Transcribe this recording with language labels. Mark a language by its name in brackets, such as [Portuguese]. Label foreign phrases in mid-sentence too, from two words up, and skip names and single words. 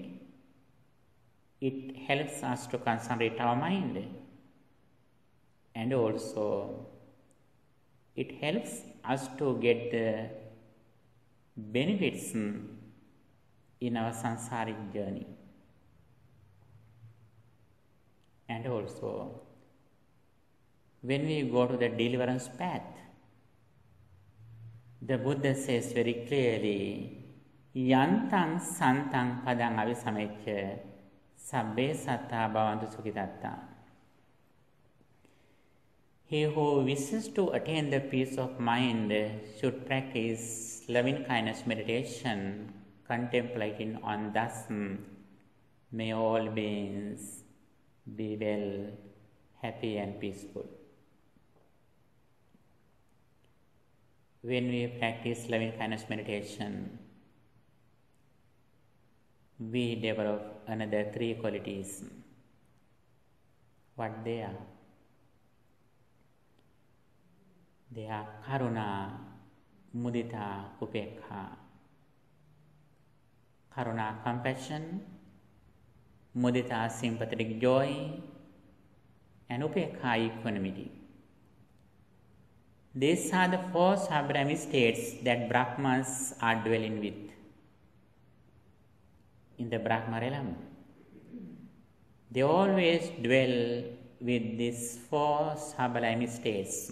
[English] It helps us to concentrate our mind, and also it helps us to get the benefits in our samsaric journey. And also, when we go to the deliverance path, the Buddha says very clearly, [Pali] Yantang santang padang avisamecca sabbe satta bhavantu sukhitatta. [English] He who wishes to attain the peace of mind should practice loving kindness meditation, contemplating on thus, may all beings be well, happy and peaceful. When we practice loving kindness meditation, we develop another 3 qualities. What they are? They are [Pali] karuna, mudita, upekha. [English] Karuna, compassion; mudita, sympathetic joy; and upekha, equanimity. These are the 4 Sabrahmi states that Brahmas are dwelling with in the Brahma realm. They always dwell with these 4 Sabrahmi states.